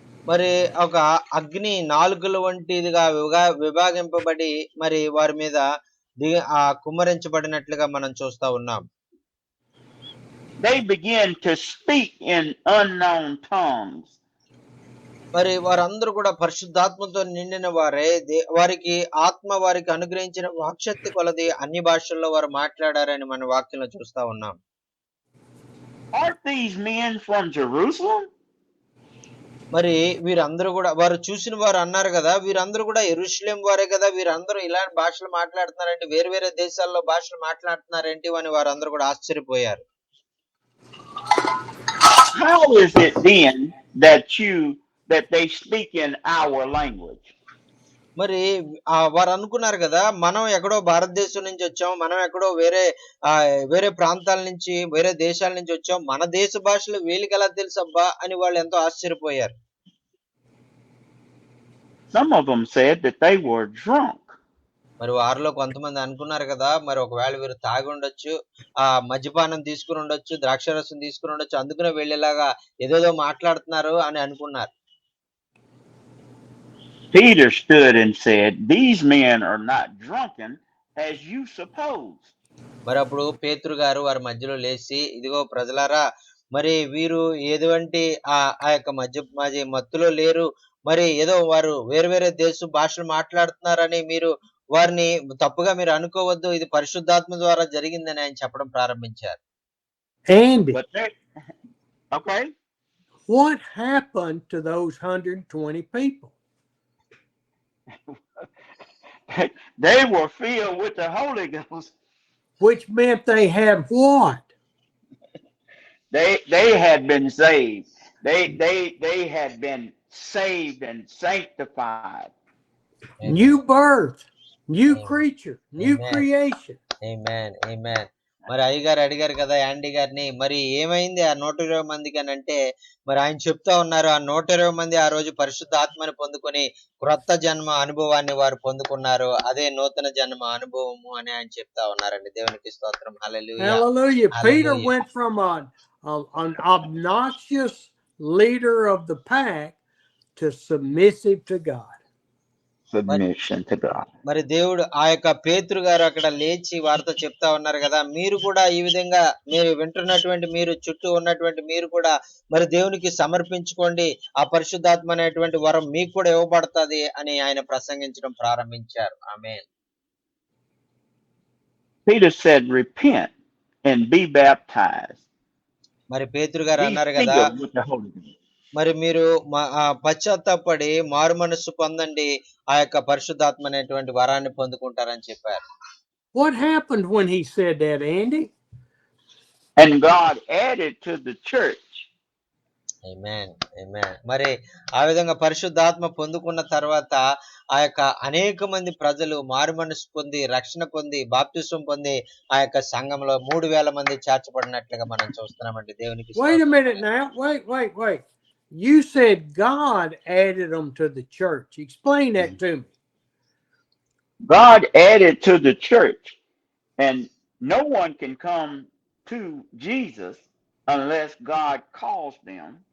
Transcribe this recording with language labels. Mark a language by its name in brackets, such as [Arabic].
[Telugu] మరి ఒక అగ్ని నాలుకల వంటిదిగా విభాగింపబడి మరి వారి మీద కుమ్మరించబడినట్లుగా మనం చూస్తా ఉన్నాం. [English] They began to speak in unknown tongues. [Telugu] మరి వారందరూ కూడా పరిశుద్ధాత్మతో నిండిన వారే, వారికి ఆత్మ వారికి అనుగ్రహించిన వాక్శక్తి కొలది అన్ని భాషల్లో వారు మాట్లాడారని మన వాక్యంలో చూస్తా ఉన్నాం. [English] Aren't these men from Jerusalem? [Telugu] మరి వీరందరూ కూడా వారు చూసిన వారు అన్నారు కదా, వీరందరూ కూడా యెరూషలేం వారే కదా, వీరందరూ ఇలాంటి భాషలు మాట్లాడుతున్నారంటే, వేరు వేరే దేశాల్లో భాషలు మాట్లాడుతున్నారేంటి అని వారందరూ కూడా ఆశ్చర్యపోయారు. [English] How is it then that they speak in our language? [Telugu] మరి వారు అనుకున్నారు కదా, మనం ఎక్కడో భారతదేశం నుంచి వచ్చాం, మనం ఎక్కడో వేరే ప్రాంతాల నుంచి, వేరే దేశాల నుంచి వచ్చాం, మన దేశ భాషలు వీళ్ళకి ఎలా తెలుసబ్బా అని వాళ్ళు ఎంతో ఆశ్చర్యపోయారు. [English] Some of them said that they were drunk. [Telugu] మరి వారిలో కొంతమంది అనుకున్నారు కదా, మరి ఒకవేళ వీరు తాగి ఉండొచ్చు, మద్యపానం తీసుకుని ఉండొచ్చు, ద్రాక్షారసం తీసుకుని ఉండొచ్చు, అందుకనే వీళ్ళలాగా ఏదేదో మాట్లాడుతున్నారు అని అనుకున్నారు. [English] Peter stood and said, "These men are not drunken as you suppose." [Telugu] మరి అప్పుడు పేతురు గారు వారి మధ్యలో లేచి, ఇదిగో ప్రజలారా, మరి వీరు ఎటువంటి ఆ యొక్క మత్తులో లేరు, మరి ఏదో వారు వేరు వేరే దేశ భాషలు మాట్లాడుతున్నారని మీరు వారిని తప్పుగా మీరు అనుకోవద్దు, ఇది పరిశుద్ధాత్మ ద్వారా జరిగిందని ఆయన చెప్పడం ప్రారంభించారు. [English] Andy, okay, what happened to those 120 people? They were filled with the Holy Ghost, which meant they had what? They had been saved. They had been saved and sanctified. New birth, new creature, new creation. Amen. Amen. [Telugu] మరి అయ్యగారు అడిగారు కదా యాండీ గారిని, మరి ఏమైంది ఆ 120 మందికి అని అంటే, మరి ఆయన చెప్తా ఉన్నారు, ఆ 120 మంది ఆ రోజు పరిశుద్ధ ఆత్మని పొందుకొని క్రొత్త జన్మ అనుభవాన్ని వారు పొందుకున్నారు. అదే నూతన జన్మ అనుభవము అని ఆయన చెప్తా ఉన్నారండి. దేవునికి స్తోత్రం. హల్లెలూయా. [English] Hallelujah. Peter went from an obnoxious leader of the pack to submissive to God. Submission to God. [Telugu] మరి దేవుడు ఆ యొక్క పేతురు గారు అక్కడ లేచి వారితో చెప్తా ఉన్నారు కదా, మీరు కూడా ఈ విధంగా మీరు వింటున్నటువంటి, మీరు చుట్టూ ఉన్నటువంటి మీరు కూడా మరి దేవునికి సమర్పించుకోండి, ఆ పరిశుద్ధాత్మ అనేటువంటి వరం మీకు కూడా ఇవ్వబడుతుంది అని ఆయన ప్రసంగించడం ప్రారంభించారు. ఆమేన్. [English] Peter said, "Repent and be baptized." [Telugu] మరి పేతురు గారు అన్నారు కదా, మరి మీరు పశ్చాత్తాపడి మారు మనస్సు పొందండి, ఆ యొక్క పరిశుద్ధాత్మ అనేటువంటి వరాన్ని పొందుకుంటారని చెప్పారు. [English] What happened when he said that, Andy? And God added to the church. Amen. Amen. [Telugu] మరి ఆ విధంగా పరిశుద్ధాత్మ పొందుకున్న తర్వాత ఆ యొక్క అనేక మంది ప్రజలు మారు మనసు పొంది, రక్షణ పొంది, బాప్తిసం పొంది ఆ యొక్క సంఘంలో 3000 మంది చేర్చబడినట్లుగా మనం చూస్తున్నామండి. దేవునికి [English] Wait a minute now. Wait. You said God added them to the church. Explain that to me. God added to the church, and no one can come to Jesus unless God calls them.